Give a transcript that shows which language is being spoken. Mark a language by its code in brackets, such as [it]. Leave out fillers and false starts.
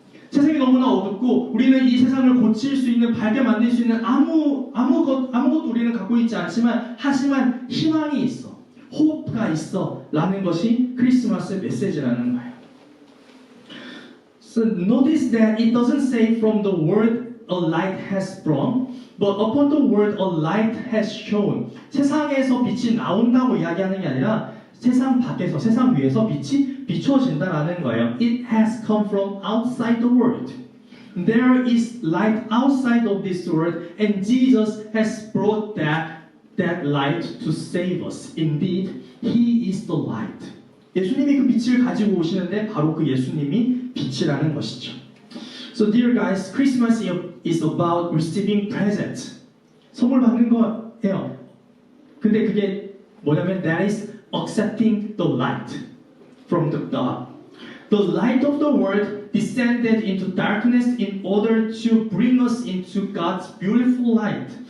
[ko] 세상이 너무나 어둡고 우리는 이 세상을 고칠 수 있는 밝게 만들 수 있는 아무것도 우리는 갖고 있지 않지만 하지만 희망이 있어. 호프가 있어. 라는 것이 크리스마스의 메시지라는 거예요. [en] So notice that it doesn't say from the world a light has sprung, but upon the world a light has shone. [ko] 세상에서 빛이 나온다고 이야기하는 게 아니라 세상 밖에서, 세상 위에서 빛이 비춰진다라는 거예요. [en] It has come from outside the world. there is light outside of this world, and Jesus has brought that light to save us. Indeed, He is the light. [ko] 예수님이 그 빛을 가지고 오시는데 바로 그 예수님이 빛이라는 것이죠. [en] So dear guys, Christmas is about receiving presents. [ko] 선물 받는 거예요. 근데 그게 뭐냐면 [en] that is accepting the light from the God. The light of the world descended into darkness in order to bring us into God's beautiful light.